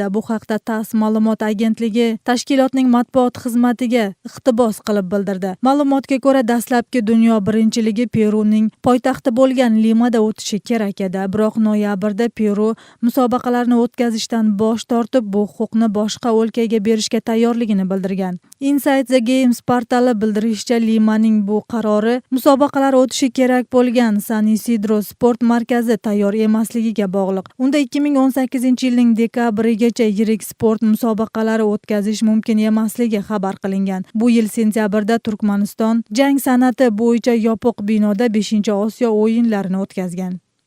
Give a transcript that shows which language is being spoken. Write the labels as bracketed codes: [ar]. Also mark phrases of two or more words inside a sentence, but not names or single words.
[uz] Bu haqda TASS ma'lumot agentligi tashkilotning matbuot xizmatiga iqtibos qilib bildirdi. Ma'lumotga ko'ra, dastlabki dunyo birinchiligi Peruning poytaxti bo'lgan Limada o'tishi kerak edi. Biroq noyabrda Peru musobaqalarni o'tkazishdan bosh tortib, bu huquqni boshqa o'lkaga berishga tayyorligini bildirgan. Inside the Games portali bildirishicha, Limaning bu qarori musobaqalar o'tishi kerak bo'lgan San Isidro sport markazi tayyor emasligiga bog'liq. Unda 2018-yilning dekabrigacha yirik sport musobaqalari o'tkazish mumkin emasligi xabar qilingan. Bu yil sentyabrda Turkmaniston jang san'ati bo'yicha yopiq binoda 5-Osiyo o'yinlarini o'tkazgan.